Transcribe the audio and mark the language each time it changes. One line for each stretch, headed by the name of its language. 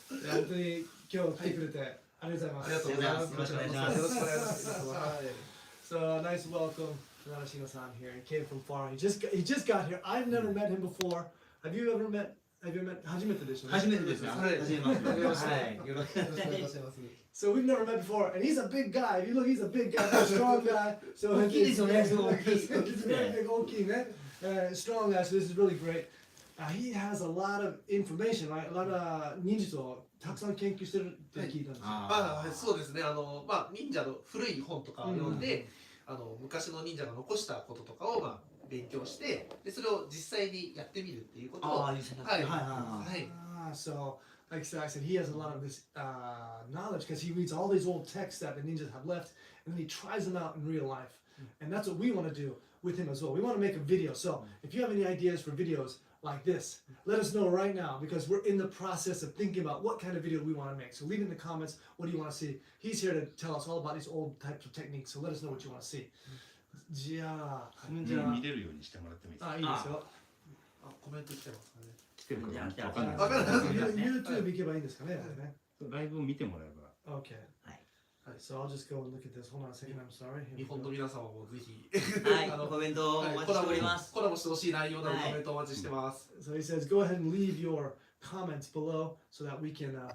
Japanese: 本当に今日来てくれてありがとうございます。ありがとうございます。よろしくお願いします。よろしくお願いします。はい。
English: So nice welcome to Narashino-san here. He came from far. He just got here. I've never met him before. Have you ever met?
Japanese: 初めてでしょうね。初めてですよ。はい初めまして。初めましてはい。よろしくお願いします。よろしくお願いします。
English: So we've never met before, and he's a big guy. If you look, he's a big guy, a strong guy. So
Japanese: 大きいですよね。すごい大きい。
English: He's very big,
Japanese: 大きいね。
English: Strong guy. So this is really great. He has a lot of information, right? A lot of
Japanese: 忍術をたくさん研究してるって聞いたんですよ。はい、そうですね。忍者の古い本とかを読んで、昔の忍者が残したこととかを勉強して、でそれを実際にやってみるっていうことを、はい、はい。
English: So, like I said, he has a lot of this knowledge because he reads all these old texts that the ninjas have left, and then he tries them out in real life. And that's what we want to do with him as well. We want to make a video. So, if you have any ideas for videos like this, let us know right now because we're in the process of thinking about what kind of video we want to make. So, leave it in the comments. What do you want to see? He's here to tell us all about these old types of techniques. So, let us know what you want to see.
Japanese: じゃあ、見れるようにしてもらってもいいですか。いいですよ。コメント来てますかね。来てるかじゃあ来てわかんない。わかんない YouTube 行けばいいんですかね。ライブを見てもらえば。
English: Okay.
Japanese: はい。
English: So I'll just go and look at this. Hold on a second. I'm sorry. Here we
Japanese: 日本
English: go.
Japanese: の皆様もぜひ、はい。コメントをお待ちしております。コラボしてほしい内容などコメントお待ちしてます。
English: So he says, go ahead and leave your comments below so that we can.